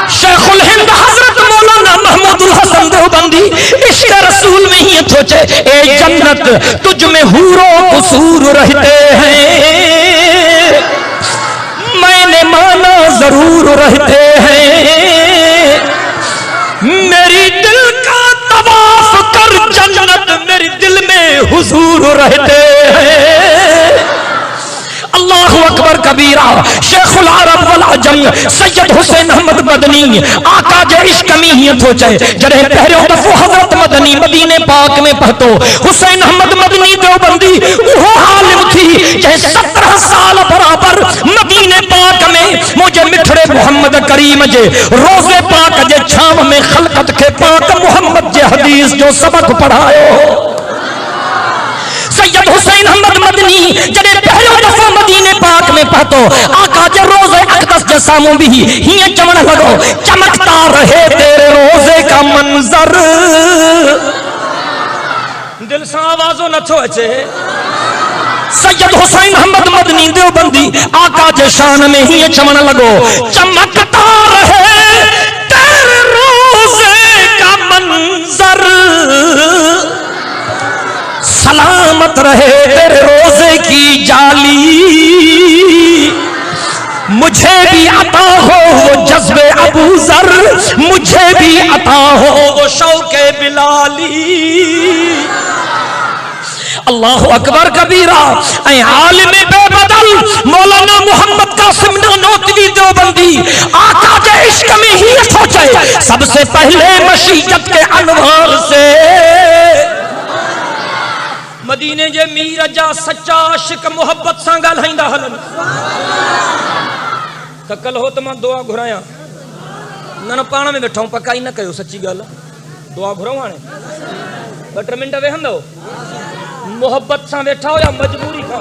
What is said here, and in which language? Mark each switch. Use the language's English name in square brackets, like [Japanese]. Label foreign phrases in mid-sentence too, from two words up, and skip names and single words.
[Hindi] शेखुल हिंद हजरत मौलाना महमूदुल हसन देवबंदी इश्क रसूल में ही सोचे, ए जन्नत तुझ में हूरो कसूर रहते हैं। मैंने माना जरूर रहते हैं। मेरी दिल का तवाफ कर जन्नत मेरी दिल में हुजूर रहते हैं। [Arabic] الله أكبر كبيرا. [Sindhi] शेखुल अरब वल अजम सैयद हुसैन अहमद मदनी आका जे इश्क मीयत हो जाए जरे पहरियों दफो हजरत मदनी मदीने पाक में पहुंचो। हुसैन अहमद मदनी देवबंदी वो आलिम थी जे 17 साल बराबर मदीने पाक में मुझे मिठड़े मोहम्मद करीम जे रोजे पाक जे छाव में खलकत के पाक मोहम्मद जे हदीस जो सबक पढ़ायो। सैयद हुसैन अहमद मदनी जड़े पहलो दफा मदीने पाक में पहुंचो आका जे रोजे अक़दस जे सामू भी हिय चवण लगो [Hindi] चमकता रहे तेरे रोजे का मंजर। [Sindhi] दिल से आवाजो नथो अचे। सैयद हुसैन अहमद मदनी देवबंदी आका जे शान में हिय चवण लगो [Hindi] चमकता रहे तेरे रोजे का मंजर। सलामत रहे तेरे रोजे की जाली। मुझे भी अता हो वो जज्बे अबू जर। मुझे भी अता हो वो शौके बिलाली। [Arabic] الله أكبر كبيرا. [Hindi] आलिम बेबदल मौलाना मोहम्मद कासिम नानोतवी देवबंदी आका के इश्क में ही सोचे सबसे पहले मशीयत के अनवार से। [Sindhi] मदीने जे मीर जा सच्चा आशिक मोहब्बत सां ॻाल्हाईंदा हलन। त कल हो त मां दुआ घुरायां न पाण में वेठो पकाई न कयो सच्ची ॻाल्हि दुआ घुराऊं हाणे 2-3 मिंट वेहंदो मोहब्बत सां वेठा हो या मजबूरी खां।